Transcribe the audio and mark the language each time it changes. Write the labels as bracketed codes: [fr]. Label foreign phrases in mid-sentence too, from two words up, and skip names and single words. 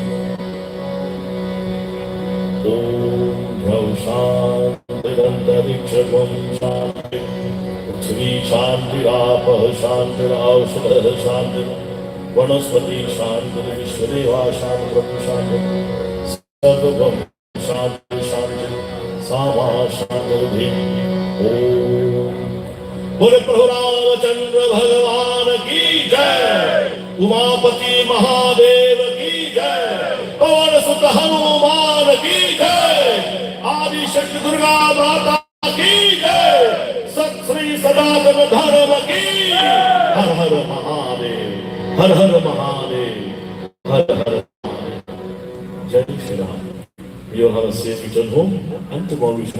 [sa] ॐ द्यौः शान्तिरन्तरिक्षं शान्ति पृथ्वी शान्तिरापः शान्तिरौषधः शान्तिः वनस्पति शान्तिः विश्वदेवा शान्तिः शान्तिः सर्वं शान्ति शान्ति सामा शान्तिः। [hi] ॐ बोले प्रभु रामचंद्र भगवान की जय। उमापति महादेव की जय। पवन सुत हनुमान की जय। आदि शक्ति दुर्गा माता की जय। सत श्री सनातन धर्म की हर हर महादेव हर हर महादेव हर हर महादेव। जय श्री राम। [en] You have a safe return home and tomorrow we shall